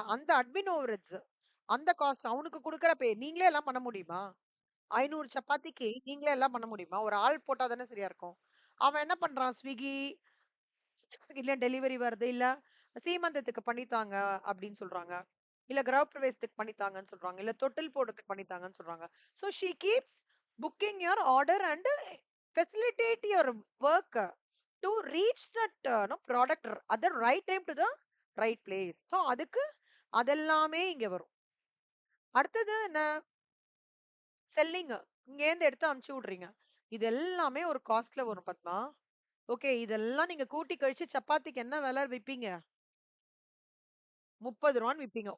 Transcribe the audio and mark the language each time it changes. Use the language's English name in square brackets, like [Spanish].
[Tamil] அந்த admin overheads. அந்த cost அவனுக்கு குடுக்குற நீங்களே எல்லாம் பண்ண முடியுமா? 500 சப்பாத்திக்கு நீங்களே எல்லாம் பண்ண முடியுமா? ஒரு ஆள் போட்டா தானே சரியா இருக்கும். அவன் என்ன பண்றான்? ஸ்விக்கி, இல்ல டெலிவரி வருது, இல்ல சீமந்தத்துக்கு பண்ணித்தாங்க அப்படின்னு சொல்றாங்க. இல்ல கிரகப்பிரவேசத்துக்கு பண்ணித்தாங்கன்னு சொல்றாங்க. இல்ல தொட்டில் போடுறதுக்கு பண்ணித்தாங்கன்னு சொல்றாங்க. [English] So she keeps booking your order and facilitate your work to reach that no product at the right time to the right place. [Tamil] So அதுக்கு அதெல்லாமே இங்க வரும். அடுத்தது என்ன? செல்லிங். இங்கேருந்து எடுத்து அனுப்பிச்சு விடுறீங்க. இது எல்லாமே ஒரு காஸ்ட்ல வரும் பத்மா. ஓகே. இதெல்லாம் நீங்க கூட்டி கழிச்சு சப்பாத்திக்கு என்ன விலை விப்பீங்க? ரூ. 30 விப்பீங்க.